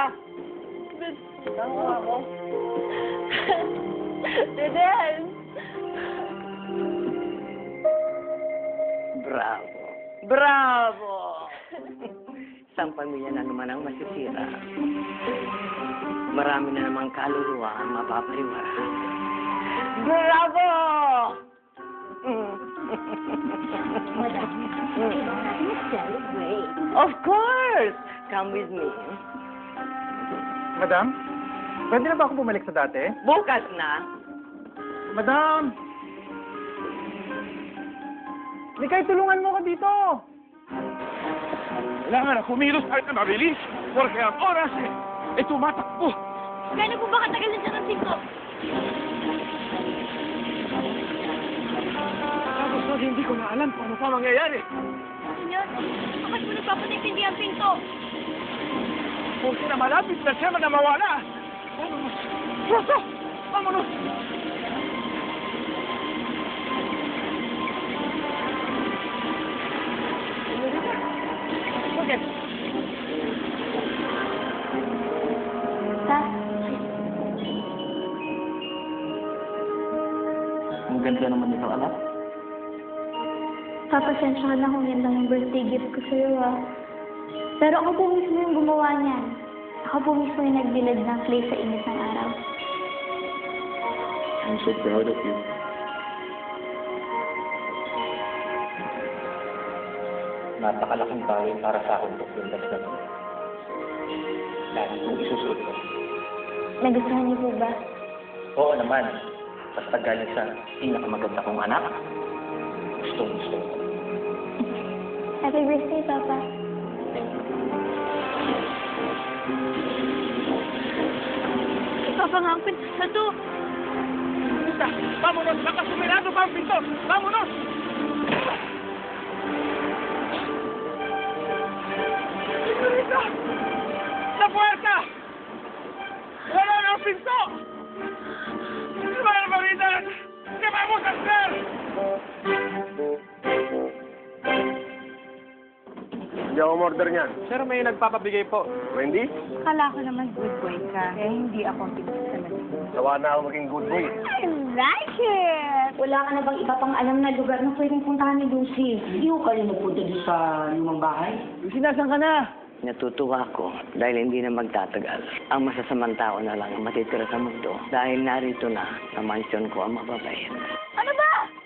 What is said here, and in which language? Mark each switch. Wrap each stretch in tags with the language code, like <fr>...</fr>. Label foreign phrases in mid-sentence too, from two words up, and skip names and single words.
<tl>Tama ako. Daden. Bravo. Bravo! Isang pamilya na naman ang masisira. Marami na namang kaluluwa ang mapapariwara.</tl> <en>Bravo! Of course! Come with me.</en> <tl>Madam, pwede na ba ako bumalik sa dati? Bukas na. Madam! Likay, tulungan mo ko dito! Kailangan na kumilos tayo na mabilis porque ang oras ay tumatakbo. Gano'n po ba katagal na dyan ang pinto? Tapos na hindi ko na alam kung ano pa mangyayari. Senyor, bakit po nagpapatigpindi ang pinto? Porque na malapit na siya na mawala.</tl> <es>Vámonos! Rosa! Vámonos!</es> <tl>Okay. Ta, Ang ganda naman nito, anak. papasensya ka na kung yan lang yung</tl> <en>birthday gift</en> <tl>ko sa'yo, ah. Pero ako po mismo yung gumawa niyan. Ako po mismo yung nagbilad ng clay sa init ng araw.</tl> <en>I'm so proud of you.</en> <tl>Napakalaking bagay para sa akin itong pintas na ito. Lagi kong isusuot ko. Nagustuhan niyo po ba? Oo naman. Basta galing sa pinakamaganda kong anak. Gusto ko.</tl> <en>Happy birthday, Papa.</en> <tl>Ipapangangkin na to.</tl> <es>Vámonos!</es> <tl>Baka sumirado pa ang pinto!</tl> <es>Vámonos! Señorita! ¡La puerta!</es> <tl>¡Wala na ang pinto!</tl> <es>¡Qué barbaridad! ¿Qué vamos a hacer?</es> <tl>Hindi ako order niyan. Sir, may nagpapabigay po. Wendy, Akala ko naman</tl> <en>good boy</en> <tl>ka. Eh, hindi ako ang pinagsasalan. sawa na ako maging</tl> <en>good boy. I like it!</en> <tl>Wala ka na bang iba pang alam na lugar na pwedeng puntahan ni Lucy? Hindi ko kayo nagpunta doon sa lumang bahay. Sinasan ka na? Natutuwa ako dahil hindi na magtatagal. Ang masasamang tao na lang ang matitira sa mundo dahil narito na sa mansyon ko ang mababait. Ano ba?</tl>